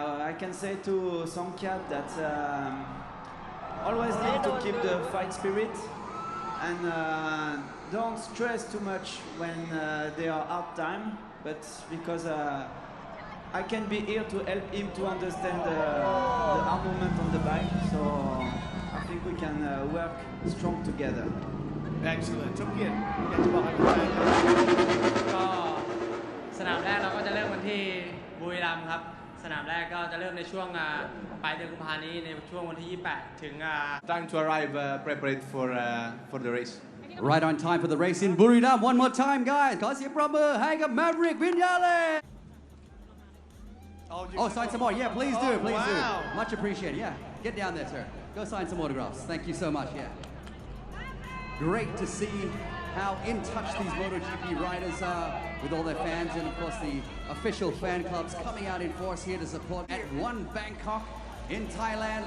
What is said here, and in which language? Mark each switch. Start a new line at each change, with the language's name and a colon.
English: I can say to Songkat that always need to keep the fight spirit and don't stress too much when they are out time, but because I can be here to help him to understand the armament on the bike, so I think we can work strong together. Excellent.
Thai: ทุกเกียรติอยากจะบอกอะไรกับแฟน ก็สนามแรกเราก็จะเริ่มกันที่บุรีรัมย์ครับสนามแรกก็จะเริ่มในช่วงปลายเดือนกุมภาพันธ์นี้ในช่วงวันที่ 28 ถึง
English: Time to arrive prepared for the race. Right on time for the race in Buriram. One more time, guys.
Thai: ขอเสียงปรบมือให้กับ Maverick Viñales.
English: Oh, sign some more. Yeah, please do. Please do. Much appreciated. Yeah, get down there, sir. Go sign some autographs. Thank you so much. Yeah. Great to see how in touch these MotoGP riders are with all their fans, and of course the official fan clubs coming out in force here to support at One Bangkok in Thailand.